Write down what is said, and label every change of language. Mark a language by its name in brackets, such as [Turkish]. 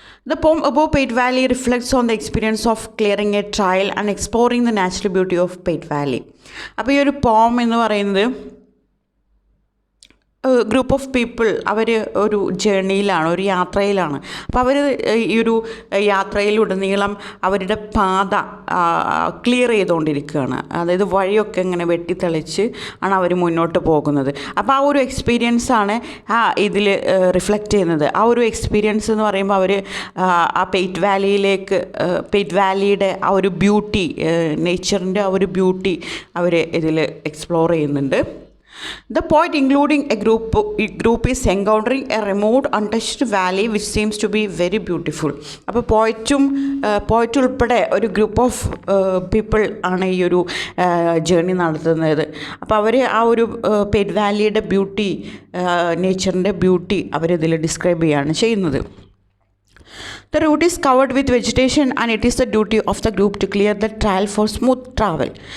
[English] The poem above Pate Valley reflects on the experience of clearing a trail and exploring the natural beauty of Pate Valley. [Malayalam] അപ്പോൾ ഈ ഒരു പോം എന്ന് പറയുന്നത് [English] group of people [Malayalam] അവർ ഒരു ജേർണിയിലാണ്, ഒരു യാത്രയിലാണ്. അപ്പോൾ അവർ ഈ ഒരു യാത്രയിലുടനീളം അവരുടെ പാത ക്ലിയർ ചെയ്തുകൊണ്ടിരിക്കുകയാണ്. അതായത് വഴിയൊക്കെ ഇങ്ങനെ വെട്ടിത്തെളിച്ച് ആണ് അവർ മുന്നോട്ട് പോകുന്നത്. അപ്പോൾ ആ ഒരു എക്സ്പീരിയൻസാണ് ഇതിൽ റിഫ്ലക്റ്റ് ചെയ്യുന്നത്. ആ ഒരു എക്സ്പീരിയൻസ് എന്ന് പറയുമ്പോൾ അവർ ആ പേറ്റ് വാലിയിലേക്ക്, പേറ്റ് വാലിയുടെ ആ ഒരു ബ്യൂട്ടി, നേച്ചറിൻ്റെ ആ ഒരു ബ്യൂട്ടി അവർ ഇതിൽ എക്സ്പ്ലോർ ചെയ്യുന്നുണ്ട്. [English] The poet, including a group is encountering a remote, untouched valley which seems to be very beautiful. [Malayalam] അപ്പോൾ പോയറ്റ് ഉൾപ്പെടെ ഒരു ഗ്രൂപ്പ് ഓഫ് പീപ്പിൾ ആണ് ഈ ഒരു ജേർണി നടത്തുന്നത്. അപ്പോൾ അവർ ആ ഒരു പേറ്റ് വാലിയുടെ ബ്യൂട്ടി, നേച്ചറിൻ്റെ ബ്യൂട്ടി അവരിതിൽ ഡിസ്ക്രൈബ് ചെയ്യുകയാണ് ചെയ്യുന്നത്. [English] The route is covered with vegetation and it is the duty of the group to clear the trail for smooth travel.